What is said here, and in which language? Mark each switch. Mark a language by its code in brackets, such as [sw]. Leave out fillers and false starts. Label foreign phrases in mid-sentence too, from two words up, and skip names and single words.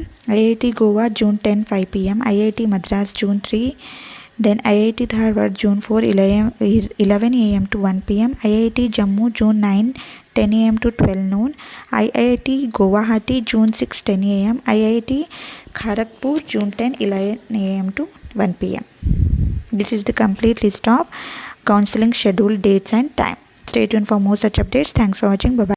[en] IIT Goa, June 10, 5 p.m. IIT Madras, June 3. Then IIT Dharwad, June 4, 11 a.m. to 1 p.m. IIT Jammu, June 9, 10 a.m. to 12 noon. IIT Guwahati, June 6, 10 a.m. IIT Kharagpur, June 10, 11 a.m. to 1 p.m. This is the complete list of counseling schedule, dates and time. Stay tuned for more such updates. Thanks for watching. Bye-bye.